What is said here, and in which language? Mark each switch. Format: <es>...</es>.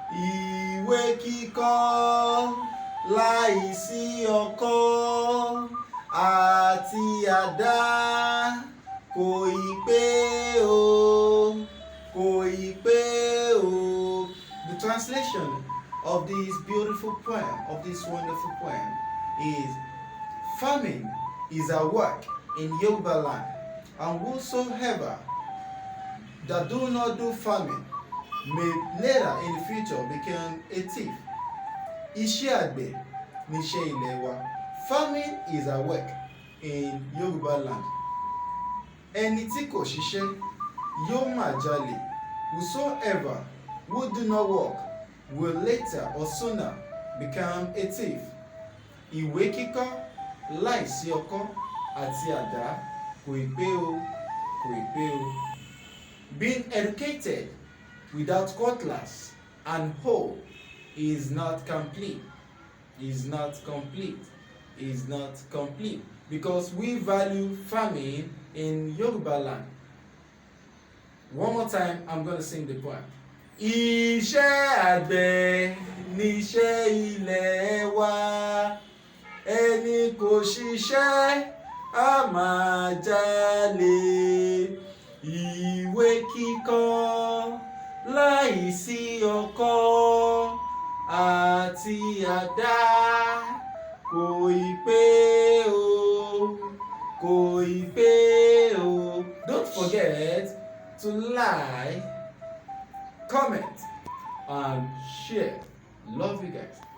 <yo>Ìwé kíkọ láìsí ọkọ́ àti àdá kò ì pé o, kò ì pé o.</yo> <en>The translation of this beautiful poem, of this wonderful poem, is farming is a work in Yoruba land, and whosoever that do not do farming may later in the future become a thief.</en> <yo>Iṣé àgbẹ̀ níṣẹ́ ilé wa.</yo> <en>Farming is a work in Yoruba land.</en> <yo>Ẹni tí kò ṣiṣẹ́ yóò máa jalè.</yo> <en>Whosoever who do not work will later or sooner become a thief.</en> <yo>Ìwé kíkọ láìsí ọkọ́ àti àdá kò ì pé o, kò ì pé o.</yo> <en>Being educated without cutlass and hoe is not complete. Is not complete. Is not complete. Because we value farming in Yoruba land. One more time, I'm going to sing the poem.</en> <yo>Iṣẹ́ àgbẹ̀ níṣẹ́ ilé wa. Ẹni kò ṣiṣẹ́ á máa jalè. Ìwé kíkọ láìsí ọkọ́ àti àdá kò ì pé o, kò ì pé o.</yo> <en>Don't forget to like, comment and share. Love you guys.</en>